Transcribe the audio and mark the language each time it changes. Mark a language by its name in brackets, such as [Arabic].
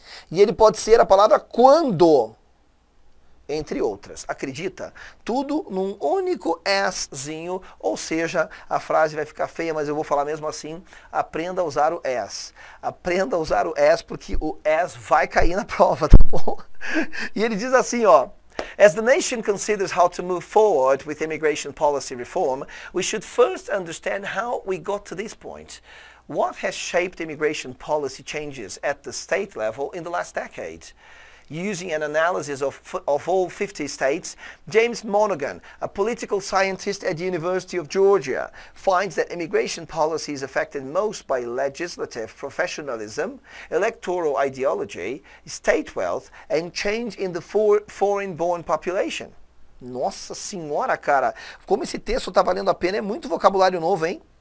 [Portuguese] E ele pode ser a palavra quando. Entre outras. Acredita? Tudo num único aszinho, ou seja, a frase vai ficar feia, mas eu vou falar mesmo assim, aprenda a usar o as. Aprenda a usar o as, porque o as vai cair na prova, tá bom? E ele diz assim, ó, [English] as the nation considers how to move forward with immigration policy reform, we should first understand how we got to this point. What has shaped immigration policy changes at the state level in the last decade? Using an analysis of all 50 states, James Monaghan, a political scientist at the University of Georgia, finds that immigration policy is affected most by legislative professionalism, electoral ideology, state wealth, and change in the foreign-born population. [Portuguese] Nossa senhora, cara, como esse texto está valendo a pena, é muito vocabulário novo, hein?